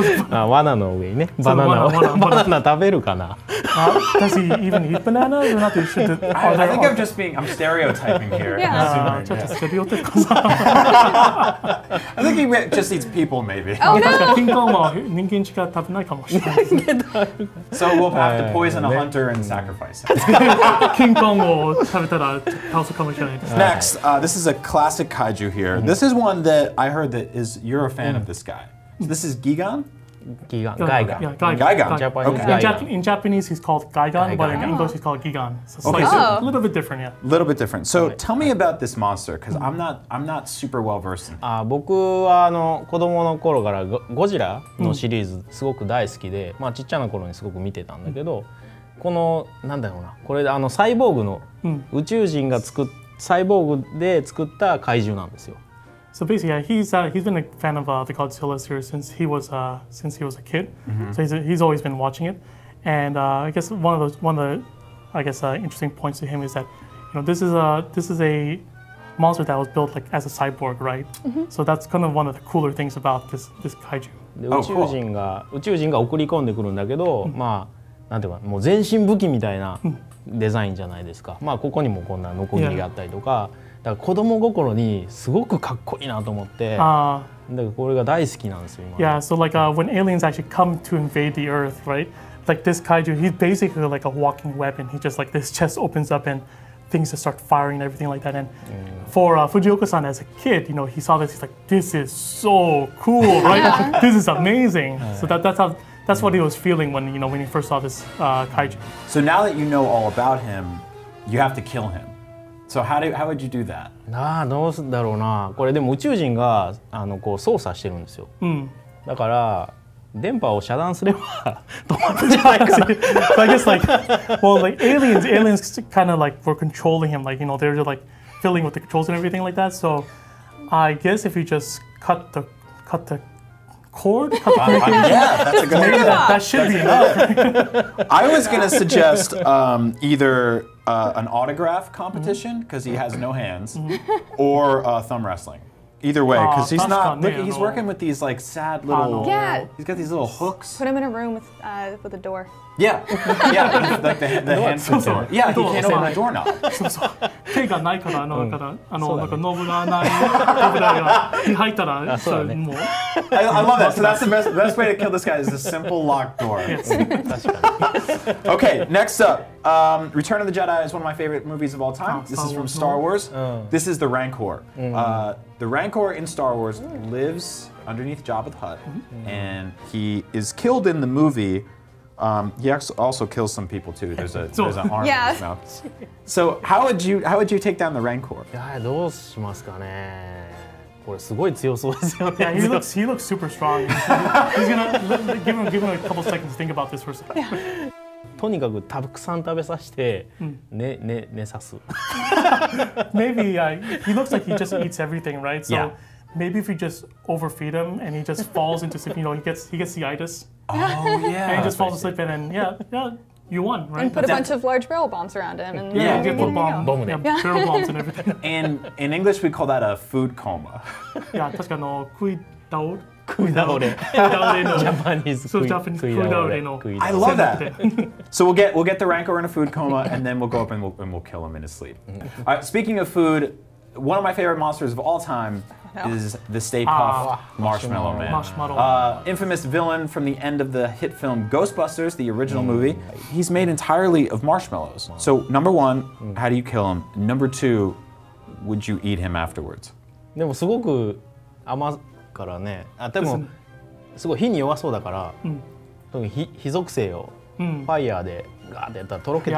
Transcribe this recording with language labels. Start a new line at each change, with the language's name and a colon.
Japanese: 罠の上にねバナナ食べるかな。
English: Does he even eat bananas or not? Should I think I'm stereotyping here. Yeah.
Japanese: ちょっとステレオタイプかな。
English: I think he just eats people, maybe. Oh
Japanese: 確か
English: no!
Japanese: キングコングは人間しか食べないかもしれないですね。
English: So we'll have to poison a hunter and sacrifice him.
Japanese: キングコングを食べたら倒すかもしれないです。
English: Next, this is a classic kaiju here. This is one that I heard that you're a fan of this guy. So this is Gigan?
Japanese: ガイガン。
English: Yeah, Gigan. Japanese Okay. Gigan. In Japanese, he's called Gaigan, but in Gaigan. English, he's called Gigan. So Okay, it's so- a little bit different, yeah. A little bit different. So tell me about this monster, because I'm not super well versed in it.
Japanese: 僕は子供の頃からゴジラのシリーズすごく大好きで、まあちっちゃな頃にすごく見てたんだけど、このなんだろうな、これサイボーグの宇宙人がサイボーグで作った怪獣なんですよ。
English: So basically, yeah, he's been a fan of the Godzilla series since he was a kid. So he's always been watching it, and I guess one of the interesting points to him is that this is a monster that was built like as a cyborg, right? So that's kind of one of the cooler things about this kaiju.
Japanese: で宇宙人が送り込んでくるんだけど、まあなんていうかもう全身武器みたいなデザインじゃないですか。まあここにもこんなノコギリがあったりとか。だから子供心にすごくかっこいいなと思って、だからこれが大好きなんですよ今。
English: Yeah, so like when aliens actually come to invade the Earth, right? Like this kaiju, he's basically like a walking weapon. He just like this chest opens up and things just start firing and everything like that. And for Fujioka-san as a kid, he saw this. He's like, this is so cool, right? This is amazing. So that's what he was feeling when when he first saw this kaiju. So now that you know all about him, you have to kill him. So how would you do that?
Japanese: どうすんだろうな。これでも宇宙人がこう操作してるんですよ。だから電波を遮断すれば止まるんじゃないかな。
English: So I guess like aliens kind of like were controlling him, like they're just like filling with the controls and everything like that. So I guess if you just cut the cord, Yeah, that's a good idea. that should be enough. I was going to suggest either an autograph competition, because he has no hands, or thumb wrestling. Either way, because he's not. Look, he's working with these like sad little. Yeah. He's got these little hooks. Put him in a room with a door. Yeah, yeah, like the hand door. Yeah, he can't open a doorknob.
Japanese: 手がないからなんかノブがない扉が入ったらそれもう
English: I love that. So that's the best way to kill this guy is a simple locked door. Okay, next up, Return of the Jedi is one of my favorite movies of all time. This is from Star Wars. This is the Rancor. The Rancor in Star Wars lives underneath Jabba the Hutt, and he is killed in the movie. He also kills some people too. There's an arm in his mouth. So how would you take down the Rancor?
Japanese: どうしますかね。これすごい強そうですよね。
English: Yeah, he looks super strong. He's gonna give him a couple seconds to think about this for a second.
Japanese: とにかくたくさん食べさせて寝さす。
English: Maybe he looks like he just eats everything, right? So Yeah. maybe if we just overfeed him and he just falls into sleep, he gets the itis. Oh yeah. And he just falls asleep and then yeah, you won, right? And put a bunch of large barrel bombs around him. And Yeah, you you're put good to go. bomb, yeah, barrel bombs and everything. And in English we call that a food coma.
Japanese: Yeah, 確か食い倒れ。食い倒れ。食い倒れの。ジャパニーズそう、ジャパニーズ食い倒れの。
English: I love that. So we'll get the Rancor in a food coma, and then we'll go up and we'll kill him in his sleep. Speaking of food, one of my favorite monsters of all time is the Stay Puft Marshmallow Man. Marshmallow. Infamous villain from the end of the hit film Ghostbusters, the original movie. He's made entirely of marshmallows. So number one, how do you kill him? Number two, would you eat him afterwards?
Japanese: でもすごく甘からね。でもすごい火に弱そうだから、特に火属性をファイヤーでガーってやったらとろけてく